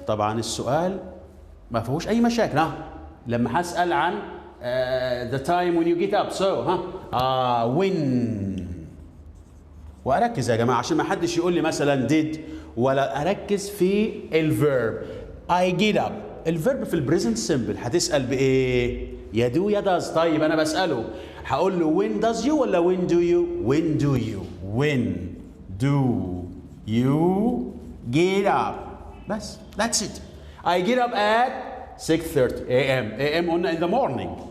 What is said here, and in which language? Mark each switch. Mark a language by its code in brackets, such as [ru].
[ar] طبعا السؤال ما فيهوش أي مشاكل. لما هسأل عن [en] the time when you get up. So when. [ar] وأركز يا جماعة عشان ما حدش يقول لي مثلا did ولا أركز في الverb. [en] I get up. [ar] الverb في البريزنت سمبل هتسأل بإيه؟ يا do يا does. طيب أنا بسأله هقول له [en] when does you ولا when do you؟ when do you when do you get up. بس that's it. I get up at 6:30 a.m. a.m. [ar] قلنا [en] in the morning.